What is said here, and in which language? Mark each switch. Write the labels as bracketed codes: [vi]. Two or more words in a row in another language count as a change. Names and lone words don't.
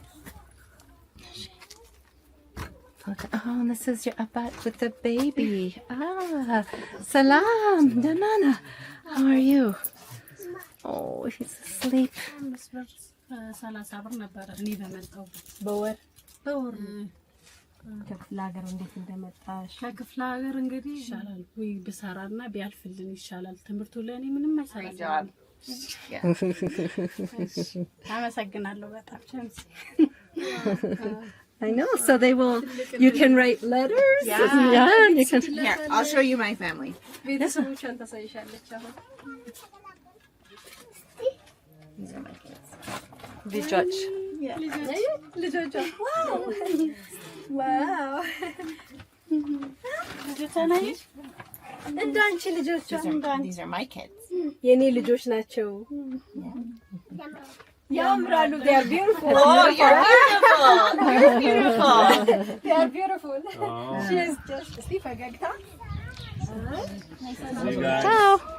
[en] Oh, this is your abat with the baby. Salam, Danana. How are you? Oh, he's asleep. [am] 30 ብር ነበረ እኔ በመጣሁበት በወር ከክፍለ ሀገር እንዴት እንደመጣሽ? ከክፍለ ሀገር እንግዲህ ይሻላል ወይ ብሰራና ቢያልፍልን ይሻላል። ትምህርቱ ለኔ ምንም አይሰራም። አመሰግናለሁ በጣም ቻንስ [en] I know, so they will, you can write letters. Yeah. You can. Here, I'll show you my family. [am] ቤተሰቦቿን ታሳይሻለች አሁን [en] These are my kids. [am] ልጆች ልጆቿ ዋው ልጆቿ ናቸው እንዳንቺ ልጆቿ [en] These are my kids. [am] የኔ ልጆች ናቸው ያምራሉ [en] they are beautiful Oh, you're beautiful. You're beautiful. they are beautiful she is just see ፈገግታ ciao